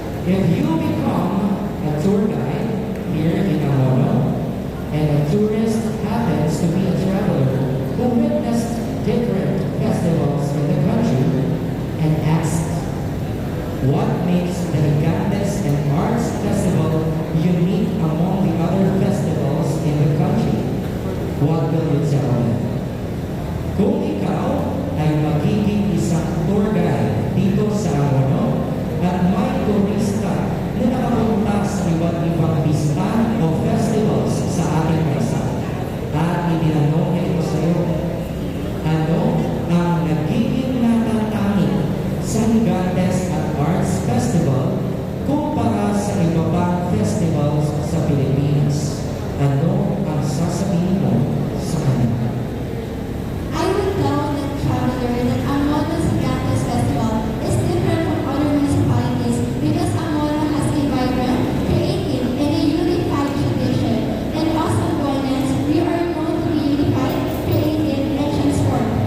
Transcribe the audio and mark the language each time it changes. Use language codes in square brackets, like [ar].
[en] If you become a tour guide here in Amono, and a tourist happens to be a traveler who witnessed different festivals in the country and asks, what makes the Gigantes and Arts Festival unique among the other festivals in the country? What will you tell them? [tl] Kung ikaw ay magiging isang tour guide dito sa Amono at may turista na nakapunta sa iba't ibang pista o festivals sa ating bansa at itinanong niya ito sa iyo, ano ang nagiging natatangi sa Gigantes at Arts Festival kumpara sa iba pang festivals sa Pilipinas? Ano ang sasabihin mo sa kanila? [en] I will tell the traveler that Amono's Gigantes Festival is different from other municipalities because Amono has a vibrant, creative, and a unified tradition. And us Amboians, we are known to be unified, creative, and transformed.